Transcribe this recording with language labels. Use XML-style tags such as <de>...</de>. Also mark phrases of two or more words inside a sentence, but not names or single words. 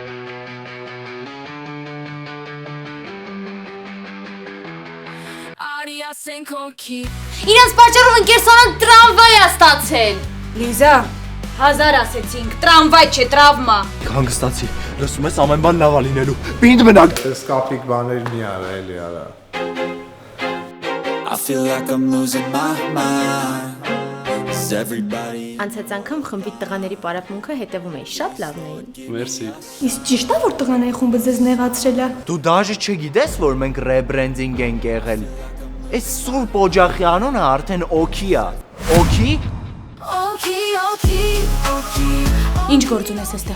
<hy>Իրենց պատճառով ընկեր Սոնան տրամվայ է ստացել։ Լիզա, 1000 ասեցինք, տրամվայ չէ, տրավմա։ Հանգստացի, լսում ես ամեն բան լավ է լինելու, պինդ մնանք։ Ես կապիկ բաներ մի արա, էլի արա։</hy> <en>I feel like I'm losing my mind. Is everybody</en> <hy>Անցած անգամ խմբի տղաների պարապմունքը հետևում էի, շատ լավն էին։ Մերսի։ Իսկ ճիշտ է որ տղաների խումբը ձեզ նեղացրել է։ Դու դաժե չգիտես, որ մենք ռեբրենդինգ ենք եղել։ Այս Սուրբ Օջախի անունը արդեն օքի է։ Օքի։ Ինչ գործ ունես այստեղ։</hy>